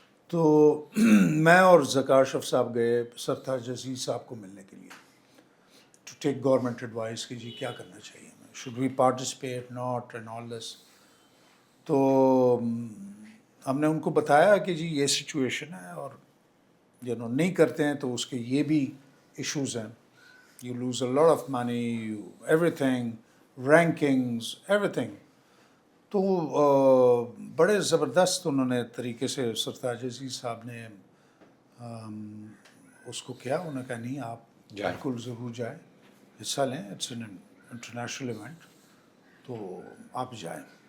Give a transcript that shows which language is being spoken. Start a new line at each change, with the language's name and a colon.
Urdu: تو میں اور ذکار اشرف صاحب گئے سرتاج عزیز صاحب کو ملنے کے لیے،
English: to take government advice
Urdu: کہ جی کیا کرنا چاہیے،
English: Should we participate not and all this.
Urdu: تو ہم نے ان کو بتایا کہ جی یہ سچویشن ہے، اور نہیں کرتے ہیں تو اس کے یہ بھی ایشوز ہیں.
English: You lose a lot of money, everything, rankings, everything.
Urdu: تو بڑے زبردست انہوں نے طریقے سے سرتاج عزیز صاحب نے اس کو کیا. انہوں نے کہا نہیں، آپ بالکل ضرور جائیں، حصہ لیں،
English: it's an international event,
Urdu: تو آپ جائیں.